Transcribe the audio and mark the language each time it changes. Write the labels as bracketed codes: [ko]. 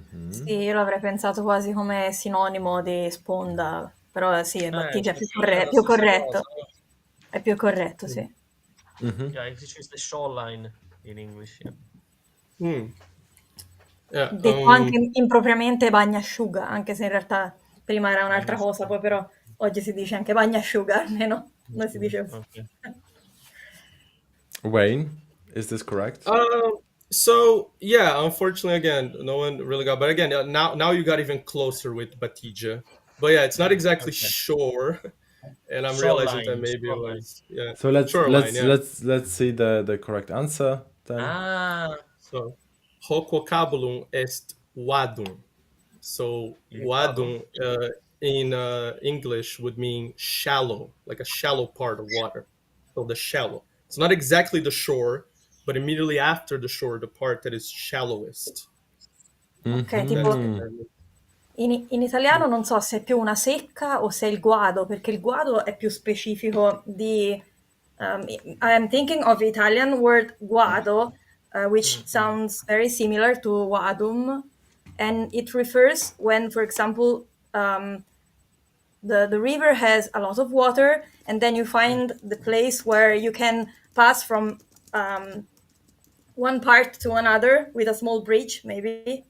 [it] Sì, io l'avrei pensato quasi come sinonimo di sponda, però sì, battigia è più, più corretto. È più corretto, sì. [en] Yeah, it's the shoreline in English. Yeah. Yeah, [it] Detto anche impropriamente bagnasciuga, anche se in realtà prima era un'altra cosa, poi però oggi si dice anche bagnasciuga, almeno non si dice. [en] Okay. Wayne, is this correct? So yeah, unfortunately, again, no one really got. But again, now you got even closer with battigia. But yeah, it's not exactly shore, and I'm realizing that maybe it was So shoreline. let's see the correct answer then. [la] So hoc vocabulum est vadum. [en] So vadum in English would mean shallow, like a shallow part of water. So the shallow. It's not exactly the shore, but immediately after the shore, the part that is shallowest. [it] Ok, tipo in italiano non so se è più una secca o se è il guado, perché il guado è più specifico di... [en] I'm thinking of the Italian word guado, which sounds very similar to vadum, and it refers when, for example, the river has a lot of water, and then you find the place where you can pass from one part to another with a small bridge, maybe.